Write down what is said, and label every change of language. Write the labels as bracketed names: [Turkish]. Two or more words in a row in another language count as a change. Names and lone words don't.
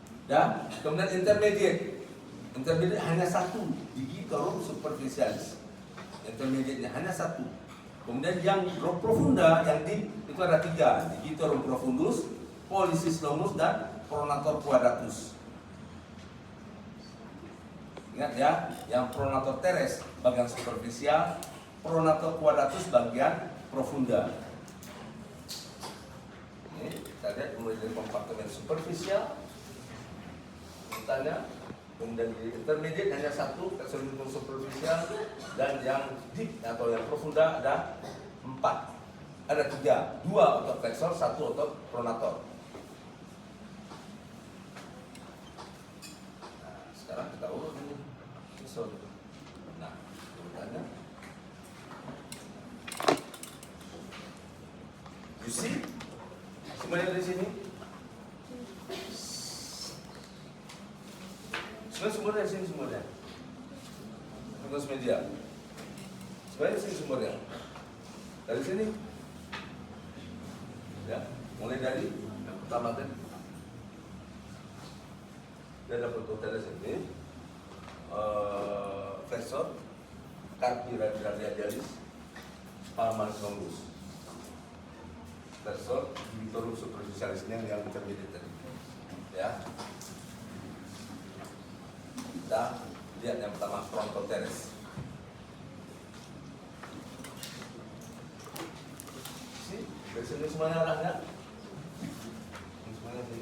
[Indonesian] Dan kemudian intermediate. Intermediate hanya satu, [Latin] digitorum superficialis. [Indonesian] Intermediate-nya hanya satu. Kemudian yang profunda, yang deep itu ada tiga, [Latin] digitorum profundus, pollicis longus, dan pronator quadratus. [Indonesian] Ingat ya, yang [Latin] pronator teres [Indonesian] bagian superficial, [Latin] pronator quadratus [Indonesian] bagian profunda. Ini kita lihat mulai dari kompartemen superficial, misalnya, kemudian di intermediate hanya satu, tersebut superficial, dan yang deep atau yang profunda ada 4. Ada 3, 2 otot flexor, 1 otot pronator. Nah, sekarang kita urut ini. Nah, urutannya. [English] You see? [Indonesian] Semuanya dari sini. Sumber dari sini sumbernya. Tugas media. Sebenarnya sini sumbernya. Dari sini. Ya, mulai dari yang pertama tadi. Dia dapat totalnya sini. [Latin] Flexor, carpi radialis, palmaris longus. Flexor, digitorum superficialisnya [Indonesian] yang intermediate tadi. Ya. Kita lihat yang pertama frontoteres. Dari sini semuanya arahnya. Semuanya sini.